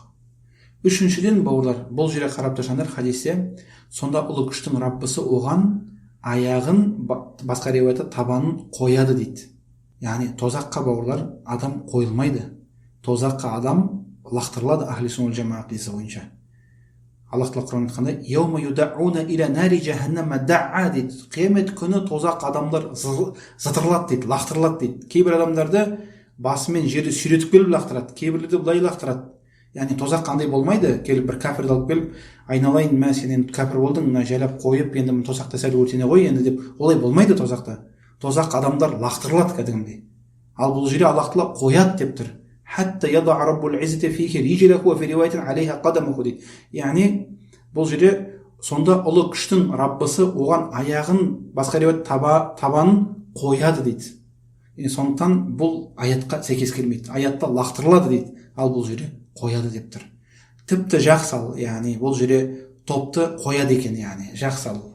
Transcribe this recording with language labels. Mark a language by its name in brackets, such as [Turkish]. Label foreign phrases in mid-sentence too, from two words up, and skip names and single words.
[Kazakh] Үшіншіден, бауырлар, бұл жерге қарап тұрсаңдар хадисте, сонда ұлы күштің Раббысы оған аяғын, басқа риуаятта табанын қояды дейді. Яғни тозаққа, бауырлар, адам қойылмайды. Тозаққа адам лақтырылады [Arabic] أهل السنة والجماعة [Kazakh] хадисі бойынша. Аллах тағала Құран айтқанда, [Arabic] "يوم يدعون إلى نار جهنم دعا" дейді. [Kazakh] Қиямет күні тозақ адамдар зытырылады дейді, лақтырылады дейді. Кейбір адамдарды басымен жерді сүйретіп келіп лақтырады, кейбірлерді былай лақтырады. Яғни тозақ қандай болмайды, келіп бір кәпірді алып келіп, айналайын, мә сен енді кәпір болдың, мына жайлап қойып, енді тозақта сәл өртене ғой енді деп, олай болмайды тозақта. Тозақ адамдар лақтырылады кәдімгідей. Ал бұл жерде Аллах тағала қояды деп тұр. [Arabic] حتى يضع رب العزة فيه رجله وفي رواية عليها قدمه дейді. [Kazakh] Яғни бұл жерде сонда ұлы күштің Раббысы оған аяғын, басқа риwayат табанын қояды дейді. Сондықтан бұл аятқа сәйкес келмейді. Аятта лақтырылады дейді, ал бұл жерде қояды деп тұр. Тіпті жақсы ал, яғни бұл жерде топты қояды екен, яғни жақсы ал.